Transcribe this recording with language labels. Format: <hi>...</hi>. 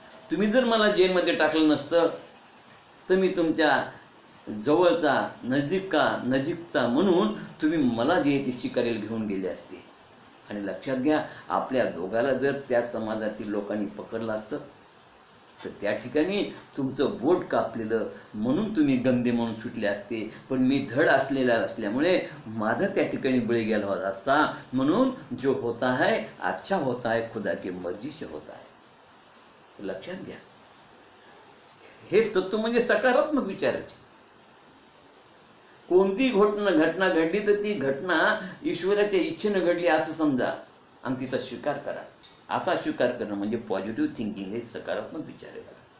<mr>तुम्ही जर मला जेलमध्ये टाकलं नसतं तर मी तुमच्या जवळचा नजीकचा म्हणून तुम्ही मला जे ते शिकारीला घेऊन गेले असते. आणि लक्षात घ्या, आपल्या दोघाला जर त्या समाजातील लोकांनी पकडलं असतं तर त्या ठिकाणी तुमचं बोट कापलेलं म्हणून तुम्ही गंदे म्हणून सुटले असते. पण मी धड असल्यामुळे माझा त्या ठिकाणी बळी गेला होता असता.</mr> <hi>म्हणून जो होता है अच्छा होता है, खुदा की मर्जी से होता है.</hi> <mr>लक्षात घ्या. हे तत्व म्हणजे सकारात्मक विचाराचे. कोणती घटना घडली तर ती घटना ईश्वराच्या इच्छेनं घडली असं समजा आणि तिचा स्वीकार करा. असा स्वीकार करणं म्हणजे पॉझिटिव्ह थिंकिंग, हे सकारात्मक विचार आहे.</mr>